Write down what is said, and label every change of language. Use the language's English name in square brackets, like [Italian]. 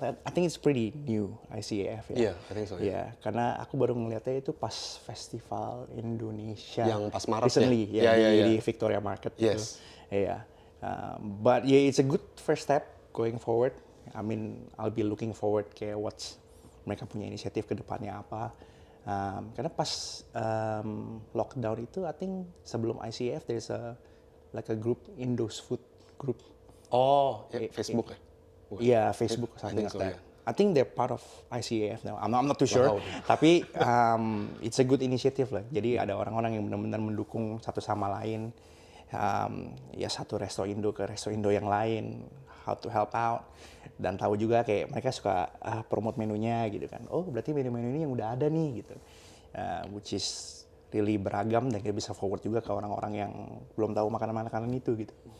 [English] I think it's pretty new ICAF ya. Yeah, I think so, yeah. [Indonesian] Yeah, karena aku baru ngeliatnya itu pas Festival Indonesia. Yang pas Maret [English] recently, [Indonesian] ya? di Victoria Market. [English] Yes. [Indonesian] Iya. [English] But yeah, it's a good first step going forward. I mean, I'll be looking forward [Indonesian] kayak mereka punya inisiatif ke depannya apa. Karena pas lockdown itu, [English] I think [Indonesian] sebelum ICAF [English] there's a group, Indo's Food Group. [Indonesian] Oh, ya, Facebook ya? Iya, Facebook something [English] think so, like that. yeah. I think they're part of ICAF now. I'm not too sure. [Indonesian] Tapi [English] it's a good initiative lah. [Indonesian] Jadi ada orang-orang yang benar-benar mendukung satu sama lain. Ya satu resto Indo ke resto Indo yang lain. [English] How to help out. [Indonesian] Dan tahu juga kayak mereka suka promote menunya gitu kan. Oh berarti menu-menu ini yang udah ada nih gitu. [English] Which is really [Indonesian] beragam dan kita bisa forward juga ke orang-orang yang belum tahu makanan-makanan itu gitu.